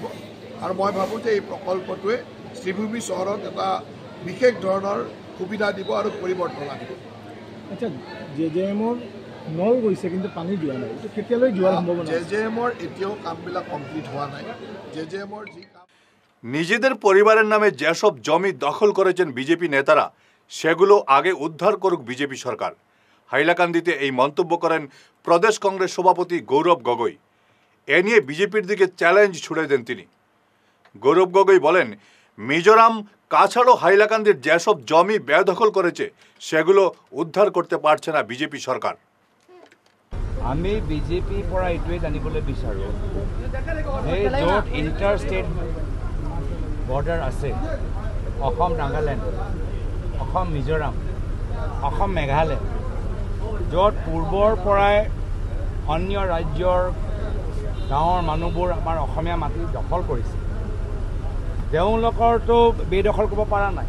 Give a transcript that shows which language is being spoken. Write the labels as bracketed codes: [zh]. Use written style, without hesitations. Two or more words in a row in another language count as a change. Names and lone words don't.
[as] আৰু মই ভাবোঁ যে এই প্ৰকল্পটোৱে শ্ৰীভূমি চহৰত এটা বিশেষ ধৰণৰ সুবিধা দিব আৰু পৰিৱৰ্তন আনিব। আচ্ছা, JJMৰ নল গৈছে কিন্তু পানী দিয়া নাই, এইটো কেতিয়ালৈ যোৱাৰ সম্ভাৱনা? JJMৰ এতিয়াও কামবিলাক কমপ্লিট হোৱা নাই। JJMৰ যি কাম [bn] নিজেদের পরিবারের নামে যেসব জমি দখল করেছেন বিজেপি নেতারা সেগুলো আগে উদ্ধার করুক বিজেপি সরকার। হাইলাকান্দিতে এই মন্তব্য করেন প্রদেশ কংগ্রেস সভাপতি গৌরব গগৈ। এ নিয়ে বিজেপির দিকে চ্যালেঞ্জ ছুড়ে দেন তিনি। গৌরব গগৈ বলেন, মিজোরাম, কাছাড় ও হাইলাকান্দির যেসব জমি বেদখল করেছে সেগুলো উদ্ধার করতে পারছে না বিজেপি সরকার। [as] আমি বিজেপিৰ পৰা এইটোৱে জানিবলৈ বিচাৰোঁ যে য'ত [en] inter state border [as] আছে, অসম নাগালেণ্ড, অসম মিজোৰাম, অসম মেঘালয়, য'ত পূৰ্বৰ পৰাই অন্য ৰাজ্যৰ গাঁৱৰ মানুহবোৰ আমাৰ অসমীয়া মাটি দখল কৰিছে, তেওঁলোকৰতো বেদখল কৰিব পৰা নাই।